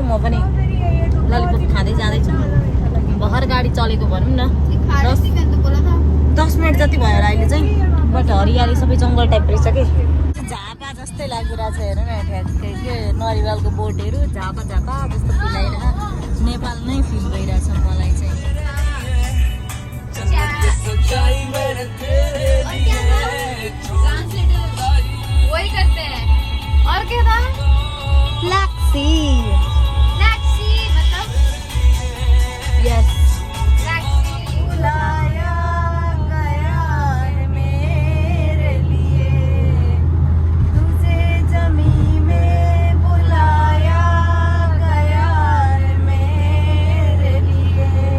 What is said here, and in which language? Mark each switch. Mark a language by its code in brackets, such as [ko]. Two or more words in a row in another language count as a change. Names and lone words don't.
[ne] म पनि ललिपप खाँदै जाँदैछु। भर्खर गाडी चलेको भनौँ न 10 मिनट जति भयो होला अहिले चाहिँ। बट हरियाली सबै जङ्गल टाइप रहेछ कि। झापा जस्तै लागिरहेको छ हेर न, ठ्याक्कै के नरिवलको बोटहरू झापा जस्तो फिल आइरहेको। नेपाल नै फिल भइरहेछ मलाई चाहिँ। [en] Yes. [hi] बुलाया गया है मेरे लिए, तुझे जमी में बुलाया गया है मेरे लिए।